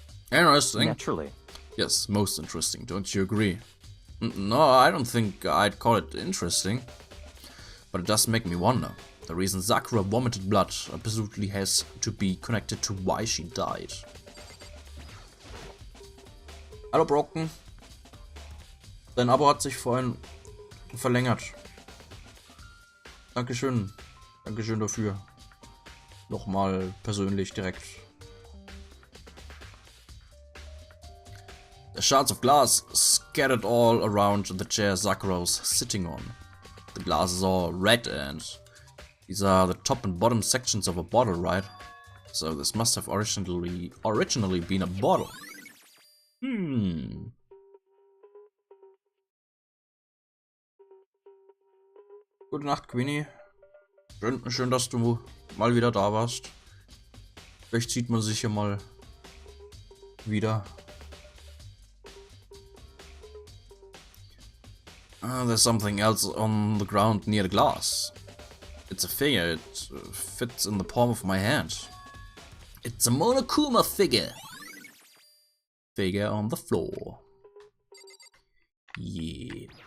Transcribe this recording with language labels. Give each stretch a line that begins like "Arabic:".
English: Interesting? Naturally. Yes, most interesting, don't you agree? No, I don't think I'd call it interesting. But it does make me wonder. The reason Sakura vomited blood absolutely has to be connected to why she died.
German: Hallo Brocken. Dein Abo hat sich vorhin verlängert. Dankeschön. Dankeschön dafür. Nochmal persönlich direkt.
English: The shards of glass scattered all around the chair Sakura was sitting on. The glass is all red and these are the top and bottom sections of a bottle, right? So this must have originally been a bottle.
German: Gute Nacht, Queenie. Schön, dass du mal wieder da warst. Vielleicht sieht man sich ja mal wieder.
English: There's something else on the ground near the glass. It's a figure. It fits in the palm of my hand. It's a Monokuma figure. Figure on the floor. Yeah.